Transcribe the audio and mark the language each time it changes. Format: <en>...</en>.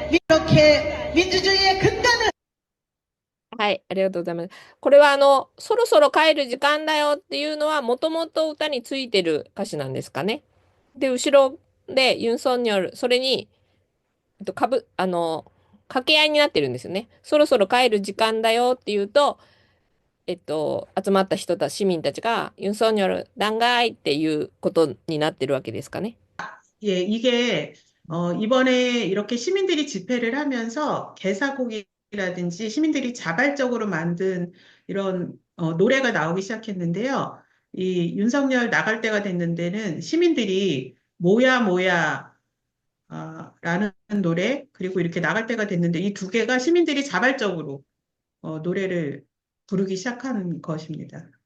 <ko>이렇게 민주주의의 근간을</ko> <ja>はい、ありがとうございます。これはそろそろ帰る時間だよっていうのは、もともと歌についてる歌詞なんですかね。で、後ろでユン・ソンニョル、それに、掛け合いになってるんですよね。そろそろ帰る時間だよっていうと、集まった人たち、市民たちがユン・ソンニョル弾劾っていうことになってるわけですかね。</ja> <ko>예, 이게, 이번에 이렇게 시민들이 집회를 하면서 개사곡이라든지 시민들이 자발적으로 만든 이런, 노래가 나오기 시작했는데요. 이 윤석열 나갈 때가 됐는 데는 시민들이 뭐야, 뭐야, 라는 노래, 그리고 이렇게 나갈 때가 됐는데 이 두 개가 시민들이 자발적으로, 노래를 부르기 시작한 것입니다.</ko>